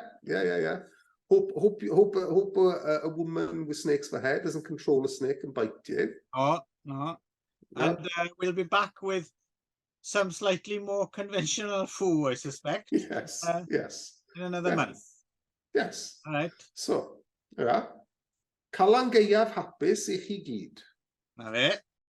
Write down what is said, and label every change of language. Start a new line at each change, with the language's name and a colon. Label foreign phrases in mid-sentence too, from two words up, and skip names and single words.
English: Hope a woman with snakes for hair doesn't control a snake and bite you. Oh, no. Yeah. And we'll be back with some slightly more conventional food, I suspect. Yes. In another month. Yes. All right. So,
Welsh: Calan gaeaf hapus I chi gyd. Na fe.